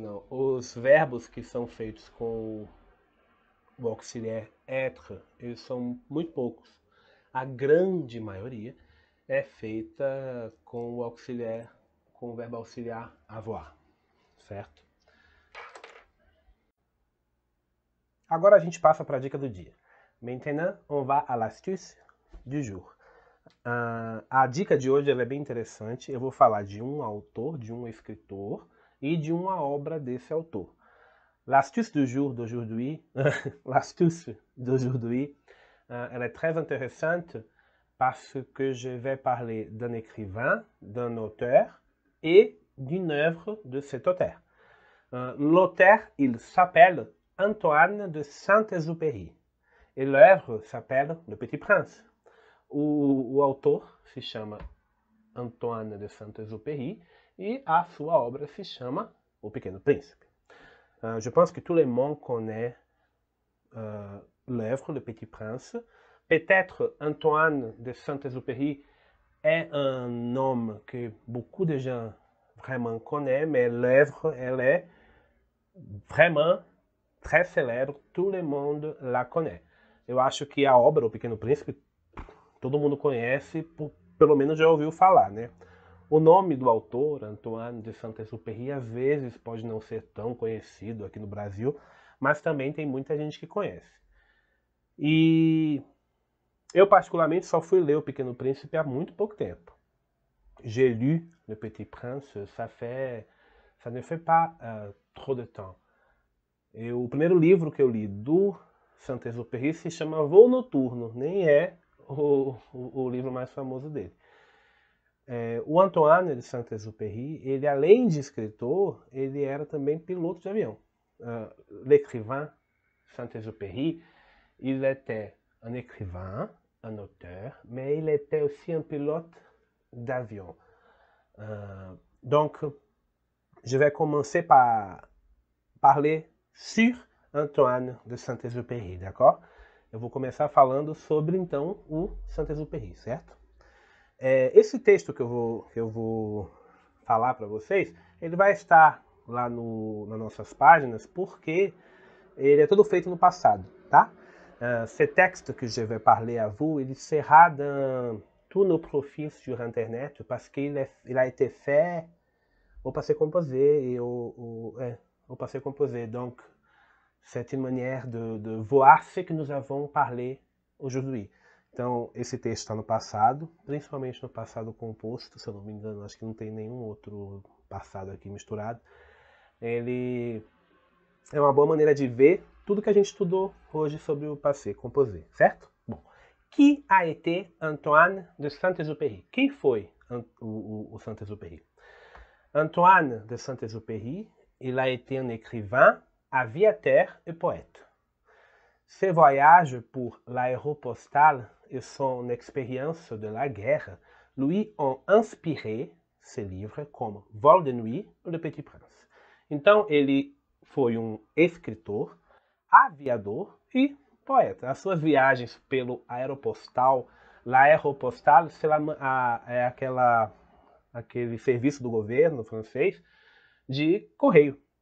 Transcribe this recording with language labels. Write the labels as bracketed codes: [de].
[pt] Os verbos que são feitos com o auxiliar être, eles são muito poucos. A grande maioria é feita com o verbo auxiliar avoir, certo? Agora a gente passa para a dica do dia. [fr] Maintenant, on va à l'astuce du jour. [pt] A dica de hoje ela é bem interessante. Eu vou falar de um autor, de um escritor e de uma obra desse autor. [fr] L'astuce du jour d'aujourd'hui, elle est très intéressante parce que je vais parler d'un écrivain, d'un auteur et d'une œuvre de cet auteur. L'auteur, il s'appelle Antoine de Saint-Exupéry et l'œuvre s'appelle Le Petit Prince. [pt] O autor se chama Antoine de Saint-Exupéry e a sua obra se chama O Pequeno Príncipe. [fr] Je pense que tout le monde connaît l'œuvre Le Petit Prince. Peut-être Antoine de Saint-Exupéry est un nom que beaucoup de gens vraiment connaissent, mais l'œuvre, elle est vraiment très célèbre, tout le monde la connaît. [pt] Eu acho que a obra O Pequeno Príncipe todo mundo conhece, pelo menos já ouviu falar, né? O nome do autor, Antoine de Saint-Exupéry, às vezes pode não ser tão conhecido aqui no Brasil, mas também tem muita gente que conhece. E eu, particularmente, só fui ler O Pequeno Príncipe há muito pouco tempo. [fr] J'ai lu Le Petit Prince, ça ne fait pas trop de temps. [pt] O primeiro livro que eu li do Saint-Exupéry se chama Voo Noturno, nem é o livro mais famoso dele. O Antoine de Saint-Exupéry, ele além de escritor, ele era também piloto de avião. [fr] L'écrivain Saint-Exupéry, il était un écrivain, un auteur, mais il était aussi un pilote d'avion. Donc, je vais commencer par parler sur Antoine de Saint-Exupéry, d'accord? [pt] Eu vou começar falando sobre, então, o Saint-Exupéry, certo? Esse texto que eu vou falar para vocês, ele vai estar lá nas nossas páginas, porque ele é todo feito no passado, tá? [fr] Ce texte que je vais parler à vous, il sera dans tous nos profils sur Internet, parce qu'il a été fait au passé composé, et au passé composé. Donc, c'est une manière de voir ce que nous avons parlé aujourd'hui. [pt] Então, esse texto está no passado, principalmente no passado composto, se eu não me engano, acho que não tem nenhum outro passado aqui misturado. Ele é uma boa maneira de ver tudo que a gente estudou hoje sobre o passé composé, certo? [fr] Bom, qui a été Antoine de Saint-Exupéry? [pt] Quem foi o Saint-Exupéry? [fr] Antoine de Saint-Exupéry, il a été un écrivain, aviateur et poète. Ses voyages pour l'aéropostale et son expérience de la guerre lui ont inspiré ses livres como Vol de Nuit ou Le Petit Prince. [pt] Então, ele foi um escritor, aviador e poeta. As suas viagens pelo aeropostal, l'aéropostale, é aquele serviço do governo francês de correio.